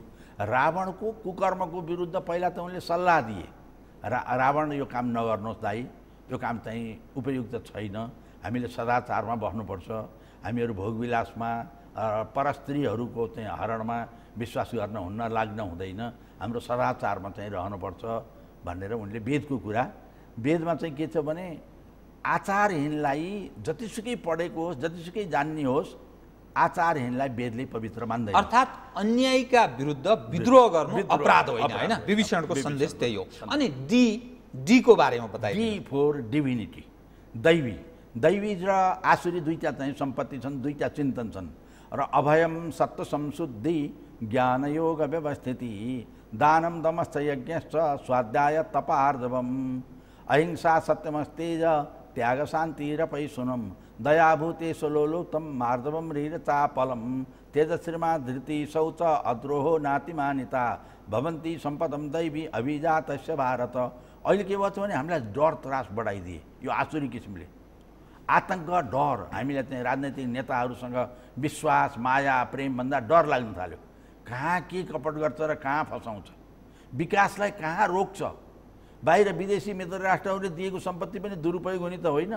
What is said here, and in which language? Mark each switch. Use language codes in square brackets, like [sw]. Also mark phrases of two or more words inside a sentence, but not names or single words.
[ne] रावणको कुकर्मको विरुद्ध पहिला त उनले सल्लाह दिए, रावण यो काम नगर्नुहोस् दाइ, यो काम चाहिँ उपयुक्त छैन, हामीले सदाचारमा बस्नुपर्छ, हामीहरू भोगविलासमा, परस्त्रीहरूको चाहिँ हरणमा विश्वास गर्न हुन्न, लाग्न हुँदैन, हाम्रो सदाचारमा चाहिँ रहनुपर्छ भनेर उनले वेदको कुरा, वेदमा चाहिँ के छ भने आचारहीनलाई जतिसुकै पढेको होस्, जतिसुकै जान्ने होस्, आचारहीनलाई वेदले पवित्र मान्दैन। अर्थात् अन्यायका विरुद्ध विद्रोह गर्नु अपराध होइन, होइन? विभीषणको सन्देश त्यही हो। अनि डी को बारेमा बताइए। [en] D for divinity, [ne] दैवी। दैवी र आसुरी दुईटा चाहिँ सम्पत्ति छन्, दुईटा चिन्तन छन्। [sa] र अभयम सत्व संशुद्धि ज्ञानयोग व्यवस्थिति दानम दमश्च यज्ञश्च स्वाध्याय तपार्जवम अहिंसा सत्यमस्तेज त्याग शान्ति र पैसुनम दयाभूते सलोलो तम मार्दवम रीर चापलम तेजश्रीमा धृति शौच अद्रोहो नातिमानिता भवन्ती सम्पदम दैवी अभिजातस्य भारत। [ne] अहिले के भन्छ भने हामीलाई डर त्रास बढाइदिए यो आसुरी किसिमले। आतंक डर हामीलाई चाहिँ राजनैतिक नेताहरूसँग विश्वास माया प्रेमभन्दा डर लाग्न थाल्यो। कहाँ के कपट गर्छ र कहाँ फसाउँछ, विकासलाई कहाँ रोक्छ। बाहिर विदेशी मित्र राष्ट्रहरूले दिएको सम्पत्ति पनि दुरुपयोग हुने त होइन।